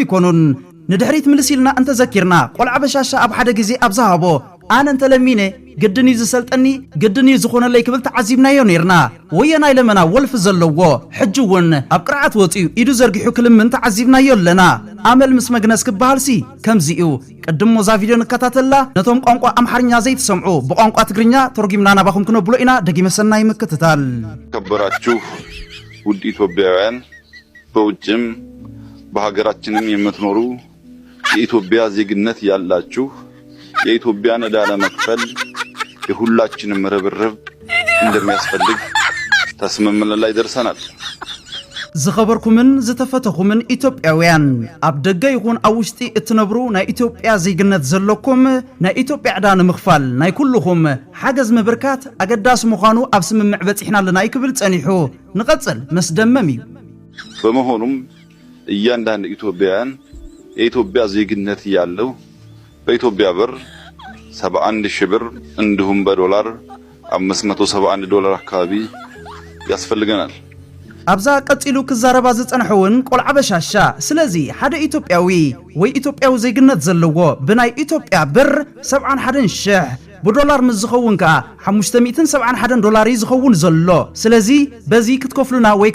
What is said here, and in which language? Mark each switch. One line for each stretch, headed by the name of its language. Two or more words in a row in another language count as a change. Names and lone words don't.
Tigrinya: ይኮኑን ንድሕሪት ምልሲልና እንተዘኪርና ቆልዓ በሻሻ ኣብ ሓደ ግዜ ኣብ ዝሃቦ ኣነ እንተለሚነ ግድን ዝሰልጠኒ ግድን ዝኾነለይ ክብል ተዓዚብናዮ ነርና ወየናይ ለመና ወልፍ ዘለዎ ሕጂ እውን ኣብ ቅርዓት ወፂኡ ኢዱ ዘርጊሑ ክልምን ተዓዚብናዮ ኣለና ኣመል ምስ መግነስ ክበሃልሲ ከምዚኡ ቅድም ሞዛ ቪድዮ ንከታተላ ነቶም ቋንቋ ኣምሓርኛ ዘይትሰምዑ ብቋንቋ ትግርኛ ተርጊምና ናባኹም ክነብሎ ኢና ደጊመ ሰናይ ምክትታል
Amharic: ከበራችሁ ውድ ኢትዮጵያውያን በውጭም በሀገራችንም የምትኖሩ የኢትዮጵያ ዜግነት ያላችሁ የኢትዮጵያን ዕዳ ለመክፈል የሁላችንም ርብርብ እንደሚያስፈልግ ተስምምነት ላይ ደርሰናል።
Tigrinya: ዝኸበርኩምን ዝተፈተኹምን ኢትዮጵያውያን ኣብ ደገ ይኹን ኣብ ውሽጢ እትነብሩ ናይ ኢትዮጵያ ዜግነት ዘለኩም ናይ ኢትዮጵያ ዕዳ ንምኽፋል ናይ ኩልኹም ሓገዝ ምብርካት ኣገዳሲ ምዃኑ ኣብ ስምምዕ በፂሕና ኣለና ይክብል ጸኒሑ ንቐጽል መስደመም እዩ።
Amharic: በመሆኑም እያንዳንዱ ኢትዮጵያውያን የኢትዮጵያ ዜግነት ያለው በኢትዮጵያ ብር 71,000 ብር እንዲሁም በዶላር $571 አካባቢ ያስፈልገናል።
Tigrinya: ኣብዛ ቀፂሉ ክዛረባ ዝጸንሐውን ቆልዓ በሻሻ ስለዚ ሓደ ኢትዮጵያዊ ወይ ኢትዮጵያዊ ዜግነት ዘለዎ ብናይ ኢትዮጵያ ብር 71,000 ብዶላር ምዝኸውን ከዓ $571 ዝኸውን ዘሎ ስለዚ በዚ ክትከፍሉና ወይ